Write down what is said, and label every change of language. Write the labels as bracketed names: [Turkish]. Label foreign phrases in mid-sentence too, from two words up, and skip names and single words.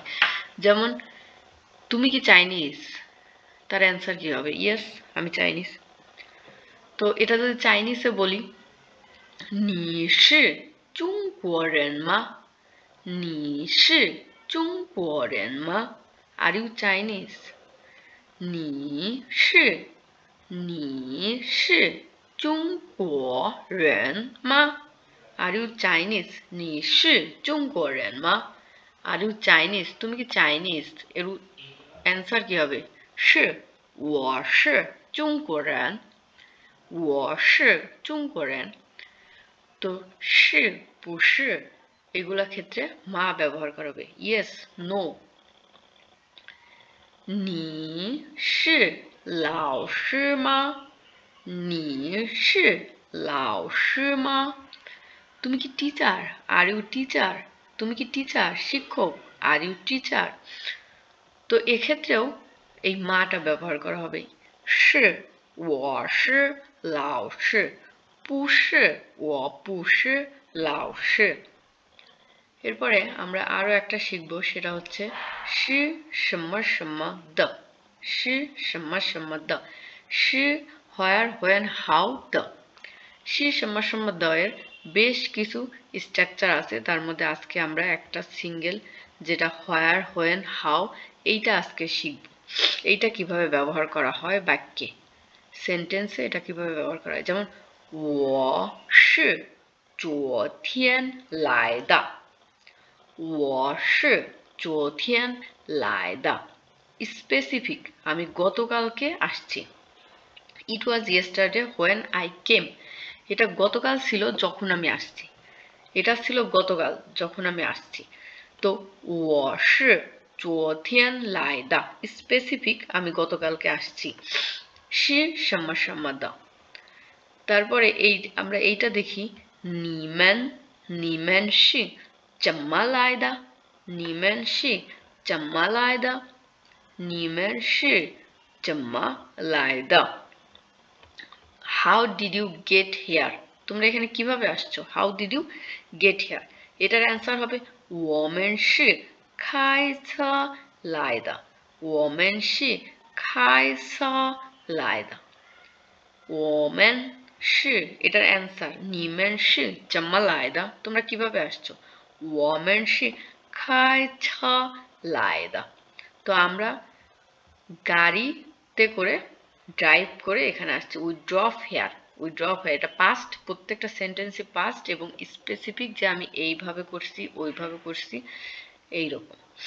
[Bangla] যেমন তুমি কি চাইনিজ, তার অ্যান্সার কি হবে, ইয়েস আমি চাইনিজ। তো এটা যদি চাইনিজে বলি [Chinese] 你是中国人吗，你是中国人吗 [English] Are you Chinese? [Chinese] 你是中国人吗 [English] Are you Chinese? [Chinese] 你是中国人吗 [English] Are you Chinese? [Bangla] তুমি কি Chinese? এর অ্যান্সার কি হবে? [Chinese] 是，我是中国人。我是中国人。 [Bangla] তো [Chinese] 是不是 [Bangla] এগুলা ক্ষেত্রে মা ব্যবহার করা হবে। [English] Yes, no. [Chinese] 你是老师吗？你是老师吗？ [Bangla] তুমি কি টিচার? [English] Are you teacher? [Bangla] তুমি কি টিচার? শিক্ষক? [English] Are you teacher? [Bangla] তো এক্ষেত্রেও এই মাটা ব্যবহার করা হবে। [Chinese] 是，我是老师。不是，我不是老师。 [Bangla] এরপরে আমরা আরো একটা শিখব, সেটা হচ্ছে [Chinese] 是什么什么的。是什么什么的。是 [English] where, when, how, the. [Chinese] 是什么什么的 [Bangla] এর বেশ কিছু স্ট্রাকচার আছে, তার মধ্যে আজকে আমরা একটা সিঙ্গেল, যেটা [English] where, when, how, [Bangla] এইটা আজকে শিখব। এইটা কিভাবে ব্যবহার করা হয় বাক্যে, সেন্টেন্সে এটা কিভাবে ব্যবহার করা হয়। যেমন [Chinese] 我是昨天来的。我是昨天来的。 [Bangla] স্পেসিফিক, আমি গতকালকে আসছি। [English] It was yesterday when I came. [Bangla] এটা গতকাল ছিল যখন আমি আসছি। এটা ছিল গতকাল যখন আমি আসছি। তো [Chinese] 我是昨天来的 [Bangla] স্পেসিফিক, আমি গতকালকে আসছি। [Chinese] 是什么什么的。 [Bangla] তারপরে এই আমরা এইটা দেখি, [Chinese] 你们是怎么来的？你们是怎么来的？你们是怎么来的？ [English] How did you get here? [Bangla] তোমরা এখানে কিভাবে আসছো? [English] How did you get here? [Bangla] এটার অ্যান্সার হবে [Chinese] 我们是开车来的。我们是开车来的。我们是 [Bangla] এটার অ্যান্সার [Chinese] 你们是怎么来的? [Bangla] তোমরা কিভাবে আসছো? [Chinese] 我们是开车来的। [Bangla] তো আমরা গাড়িতে করে ড্রাইভ করে এখানে আসছে। [English] we drop here, we drop here, [Bangla] এটা পাস্ট, প্রত্যেকটা সেন্টেন্সে পাস্ট এবং স্পেসিফিক, যে আমি এইভাবে করছি ওইভাবে করছি এইরকম।